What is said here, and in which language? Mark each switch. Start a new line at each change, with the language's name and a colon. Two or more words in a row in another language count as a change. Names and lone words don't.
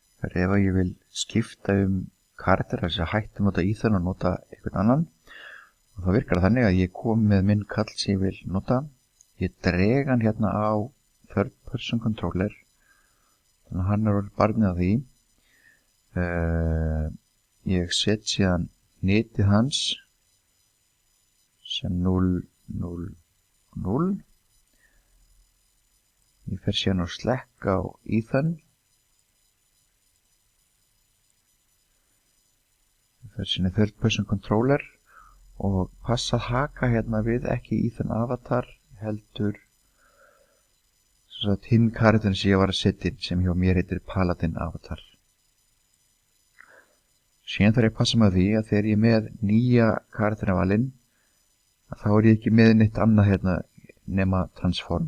Icelandic: ef ég vil skipta karakter, þess að hætta nota Ethan og nota einhvern annan, og þá virkar það þannig að ég kom með minn kall sem ég vil nota, ég dreg hann hérna á
English: third person controller,
Icelandic: þannig að hann orðið barnið af því, ég set síðan netið hans sem 0, 0, 0, ég fer síðan á Slack á Ethan, ég fer síðan í
English: third person controller
Icelandic: og passa að haka hérna við ekki Ethan avatar heldur hinn karakterin sem ég var að setja inn sem hjá mér heitir Paladin avatar. Síðan þarf ég að passa með því að þegar ég er með nýja karakterin valinn þá er ég ekki með neitt annað hérna nema transform.